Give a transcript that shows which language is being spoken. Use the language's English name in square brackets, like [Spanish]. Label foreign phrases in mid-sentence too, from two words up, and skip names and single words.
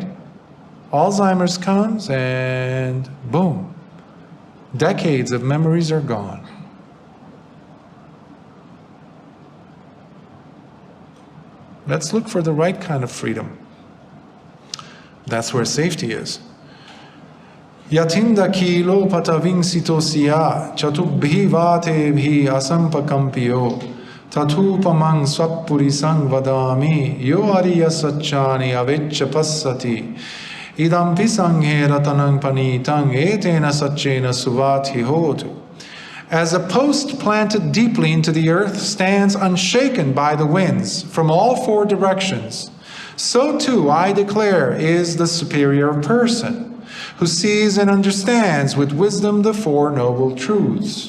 [English] Alzheimer's comes and boom, decades of memories are gone. Let's look for the right kind of freedom. That's where safety is. [Pali] Yatinda kilo pataving sitosya chatubhi vatebhi asampakampyo tatupamang swappurisang vadami yo ariya satchani aveccha passati idampi sanghe ratanang panitang etena satchena suvati hotu. [English] As a post planted deeply into the earth stands unshaken by the winds from all four directions, so too, I declare, is the superior person, who sees and understands with wisdom the Four Noble Truths.